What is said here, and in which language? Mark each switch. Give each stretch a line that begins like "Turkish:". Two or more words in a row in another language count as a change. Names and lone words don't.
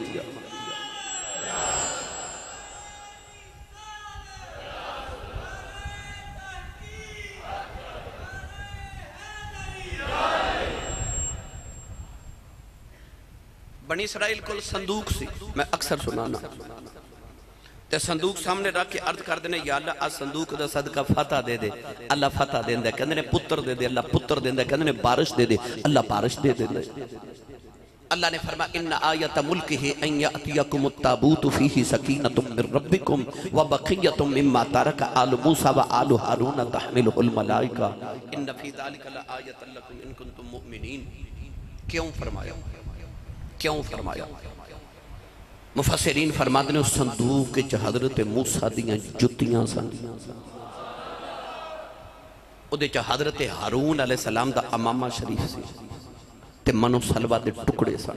Punjabi: بنی اسرائیل کو صندوق سی، میں اکثر سنانا تے صندوق سامنے رکھ کے عرض کر دینے یا اللہ آ صندوق دا صدقہ فتح دے دے، اللہ فتح دیندا. کہندے نے پتر دے دے، اللہ پتر دیندا۔ کہندے نے بارش دے دے، اللہ بارش دے دیندا. اللہ نے فرمایا
Arabic: إن آية ملكه أن يأتيكم التابوت فيه سكينة من ربكم وبقية مما ترك آل موسى وآل هارون تحمله الملائكة إن في ذلك لآية لكم إن كنتم مؤمنين.
Punjabi: کیوں فرمایا؟ کیوں فرمایا?
Urdu: مفسرین فرماتے ہیں
Punjabi: صندوق چ حضرت موسیٰ دیاں جتیاں سن، اوہدے چ حضرت ہارون علیہ السلام دا عمامہ شریف سی تے من و سلویٰ دے ٹکڑے سن.